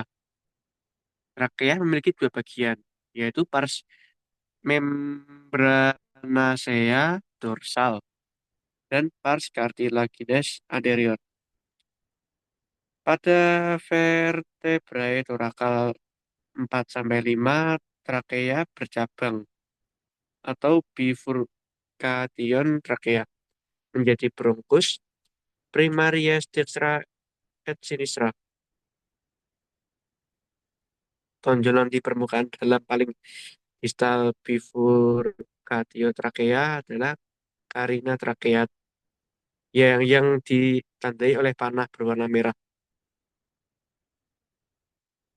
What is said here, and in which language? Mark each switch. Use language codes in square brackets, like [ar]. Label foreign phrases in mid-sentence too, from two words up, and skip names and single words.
[id] Trakea memiliki dua bagian, yaitu [la] pars membranacea dorsal [id] dan [la] pars cartilaginous anterior. [id] Pada vertebrae torakal 4 sampai 5, trakea bercabang atau bifurcation trakea menjadi bronkus, [la] primaries dextra et sinistra. [id] Tonjolan di permukaan dalam paling distal bifurcation trakea adalah [la] carina trakea [id] yang ditandai oleh panah berwarna merah.